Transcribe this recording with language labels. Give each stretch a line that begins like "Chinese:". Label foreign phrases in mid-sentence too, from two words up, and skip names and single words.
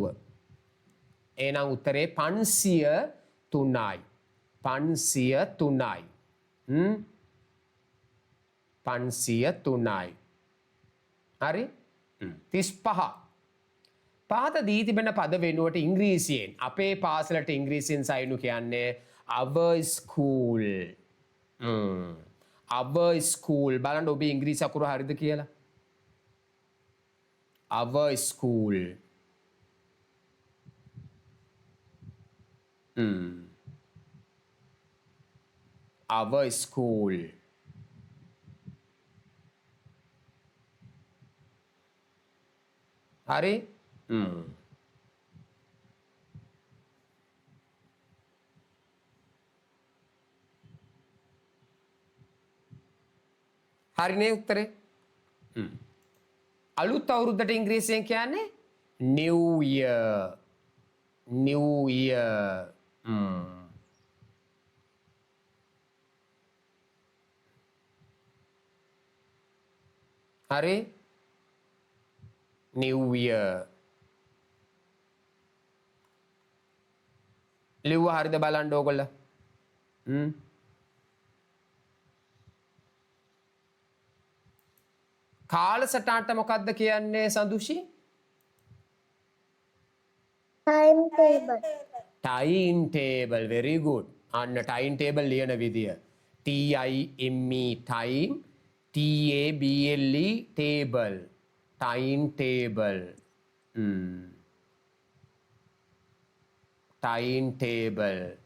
Sinhala: එහෙනම් උත්තරේ 503යි. 503යි. 503යි. හරි? 35. පහත දී තිබෙන පද වෙනුවට ඉංග්‍රීසියෙන් අපේ පාසලට ඉංග්‍රීසියෙන් සයිනු කියන්නේ
English: our school. our school
Sinhala: බලන්න ඔබේ ඉංග්‍රීසි අකුර හරිද කියලා.
English: our school. our school.
Sinhala: හරි? හරිනේ උත්තරේ. අලුත් අවුරුද්දට ඉංග්‍රීසියෙන් කියන්නේ
English: new year. new year. හරි? new year.
Sinhala: ලිව්ව හරිද බලන්න ඕගොල්ල. කාලසටහනට මොකක්ද කියන්නේ සඳුෂි?
English: time table. time table, very good.
Sinhala: අන්න
English: time table
Sinhala: ලියන විදිය.
English: time time table table time table. time table.